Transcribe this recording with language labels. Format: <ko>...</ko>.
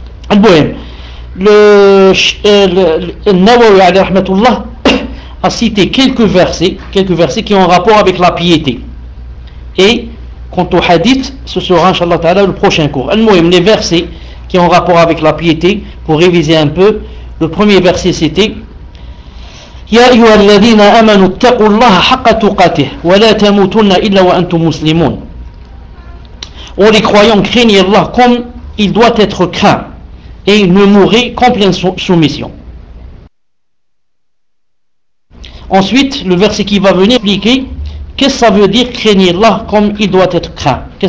<fr>Al-Bohem, le Nawawi,</fr> <ar>alayhi rahmatullah,</ar> <fr>a cité quelques versets qui ont rapport avec la piété. Et quant au hadith, ce sera, inshallah ta'ala, le prochain cours. Al-Bohem, les versets qui ont rapport avec la piété, pour réviser un peu, le premier verset c'était...</fr> <ar>يا أيها الذين آمنوا اتقوا الله حق تقاته ولا تموتن إلا وأنتم مسلمون.</ar> <fr>Ô les croyants, craignez Allah comme il doit être craint et ne mourrez qu'en pleine soumission. Ensuite, le verset qui va venir expliquer qu'est-ce que ça veut dire craignez Allah comme il doit être craint.</fr>